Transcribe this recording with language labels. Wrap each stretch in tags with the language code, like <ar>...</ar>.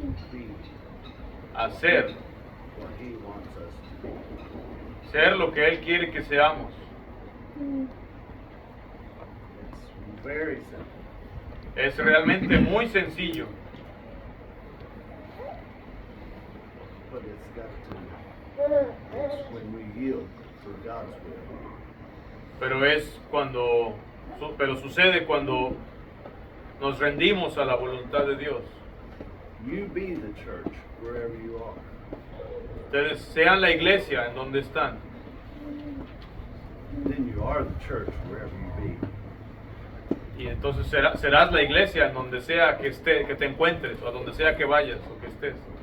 <en>Be</en> <es>a ser,</es> <en>what he wants us to be.</en> <es>ser lo que Él quiere que seamos.</es> <en>It's very simple.</en> <es>Es realmente muy sencillo,</es> <en>But it's when we yield to God's will.</en> <es>pero sucede cuando nos rendimos a la voluntad de Dios.</es> <en>You be the church wherever you are.</en> <es>Ustedes sean la iglesia en donde están.</es> <en>Then you are the church wherever you be.</en> <es>Y entonces serás la iglesia en donde sea que te encuentres, o a donde sea que vayas o que estés.</es>